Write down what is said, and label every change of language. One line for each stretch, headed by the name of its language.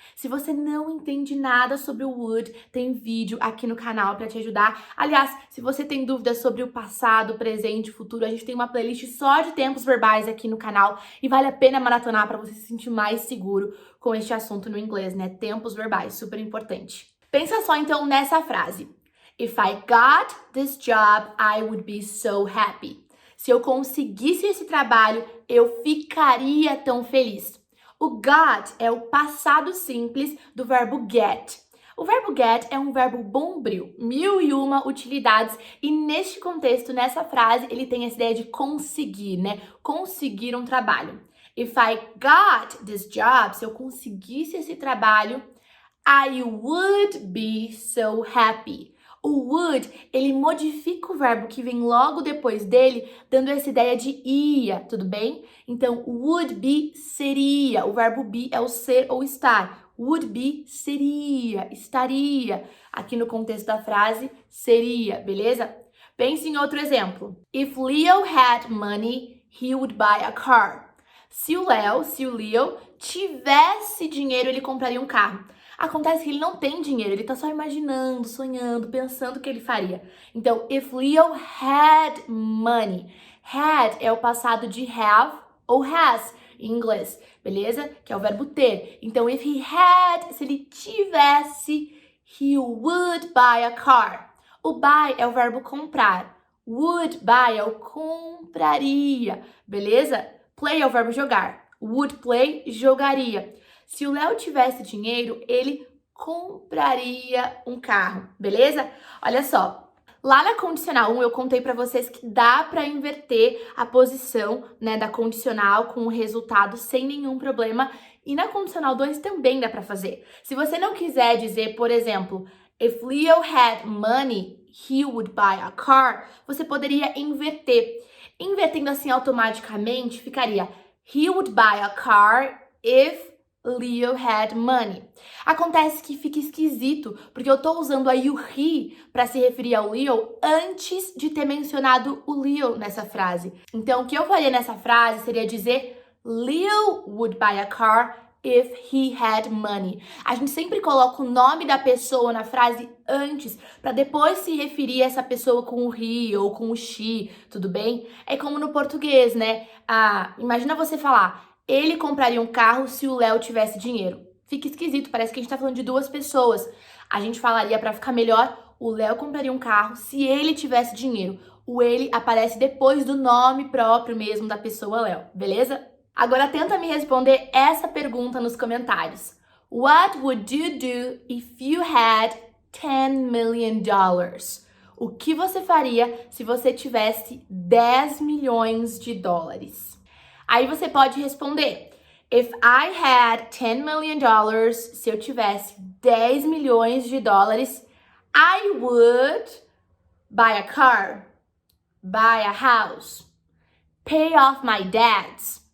Portuguese: Se você não entende nada sobre o would, tem vídeo aqui no canal para te ajudar. Aliás, se você tem dúvidas sobre o passado, presente, futuro, a gente tem uma playlist só de tempos verbais aqui no canal e vale a pena maratonar para você se sentir mais seguro com este assunto no inglês, né? Tempos verbais, super importante. Pensa só então nessa frase.
English: If I got this job, I would be so happy.
Portuguese: Se eu conseguisse esse trabalho, eu ficaria tão feliz. O got é o passado simples do verbo get. O verbo get é um verbo bombril, 1001 utilidades, e neste contexto, nessa frase, ele tem essa ideia de conseguir, né? Conseguir um trabalho.
English: If I got this job,
Portuguese: se eu conseguisse esse trabalho,
English: I would be so happy.
Portuguese: O would, ele modifica o verbo que vem logo depois dele, dando essa ideia de ia, tudo bem? Então,
English: would be
Portuguese: seria. O verbo be é o ser ou estar.
English: Would be
Portuguese: seria, estaria. Aqui no contexto da frase, seria, beleza? Pense em outro exemplo.
English: If Leo had money, he would buy a car.
Portuguese: Se o Leo tivesse dinheiro, ele compraria um carro. Acontece que ele não tem dinheiro, ele tá só imaginando, sonhando, pensando o que ele faria. Então,
English: if Leo had money.
Portuguese: Had é o passado de have ou has em inglês, beleza? Que é o verbo ter. Então,
English: if he had,
Portuguese: se ele tivesse,
English: he would buy a car.
Portuguese: O buy é o verbo comprar.
English: Would buy
Portuguese: é o compraria, beleza? Play é o verbo jogar.
English: Would play,
Portuguese: jogaria. Se o Léo tivesse dinheiro, ele compraria um carro, beleza? Olha só, lá na condicional 1 eu contei pra vocês que dá pra inverter a posição, né, da condicional com o resultado sem nenhum problema. E na condicional 2 também dá pra fazer. Se você não quiser dizer, por exemplo,
English: if Leo had money, he would buy a car,
Portuguese: você poderia inverter. Invertendo assim automaticamente, ficaria
English: he would buy a car if Leo had money.
Portuguese: Acontece que fica esquisito, porque eu tô usando aí o he para se referir ao Leo antes de ter mencionado o Leo nessa frase. Então, o que eu faria nessa frase seria dizer
English: Leo would buy a car if he had money.
Portuguese: A gente sempre coloca o nome da pessoa na frase antes, para depois se referir a essa pessoa com o he ou com o she, tudo bem? É como no português, né? Imagina você falar ele compraria um carro se o Léo tivesse dinheiro. Fica esquisito, parece que a gente tá falando de duas pessoas. A gente falaria pra ficar melhor, o Léo compraria um carro se ele tivesse dinheiro. O ele aparece depois do nome próprio mesmo da pessoa Léo, beleza? Agora tenta me responder essa pergunta nos comentários.
English: What would you do if you had $10 million?
Portuguese: O que você faria se você tivesse 10 milhões de dólares? Aí você pode responder,
English: if I had $10 million,
Portuguese: se eu tivesse 10 milhões de dólares,
English: I would buy a car, buy a house, pay off my debts.